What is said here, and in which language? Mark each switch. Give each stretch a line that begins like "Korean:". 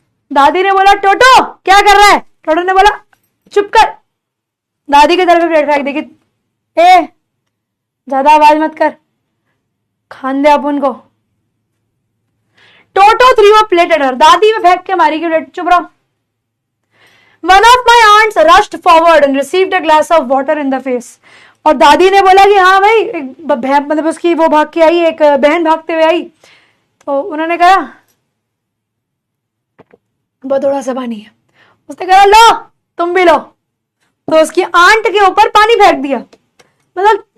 Hindi: दादी ने बोला टोटो क्या कर रहा है, टोटो ने बोला चुप कर, दादी की तरफ प्लेट फेंक देगी, ए ज्यादा आवाज मत कर, खान दे अपन को।
English: टोटो थ्री वो प्लेट एट हर,
Hindi: दादी में फेंक के मारी की प्लेट, चुप रहो।
English: One of my aunts rushed forward and received a glass of water in the face.
Hindi: और दादी ने बोला कि हाँ भाई, मतलब उसकी वो भाग के आई, एक बहन भागते हुए आई, तो उन्होंने कहा वो थोड़ा सा पानी है, उसने कहा लो तुम भी लो, तो उसकी आंट के ऊपर पानी फेंक दिया। मतलब